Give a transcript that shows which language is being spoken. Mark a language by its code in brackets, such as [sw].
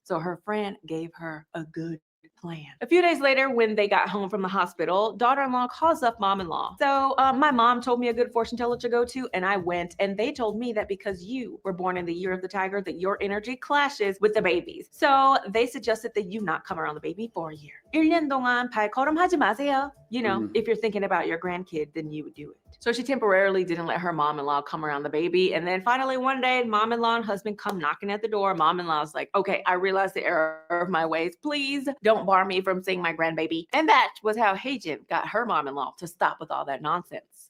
[en] So her friend gave her a good plan. A few days later, when they got home from the hospital, daughter-in-law calls up mom-in-law. So my mom told me a good fortune teller to go to, and I went, and they told me that because you were born in the year of the tiger, that your energy clashes with the babies. So they suggested that you not come around the baby for a year. [ko] 1년 동안 발걸음하지 마세요. [en] You know, if you're thinking about your grandkid, then you would do it. So she temporarily didn't let her mom-in-law come around the baby. And then finally one day, mom-in-law and husband come knocking at the door. Mom-in-law's like, okay, I realize the error of my ways. Please don't bar me from seeing my grandbaby. And that was how Heijin got her mom-in-law to stop with all that nonsense.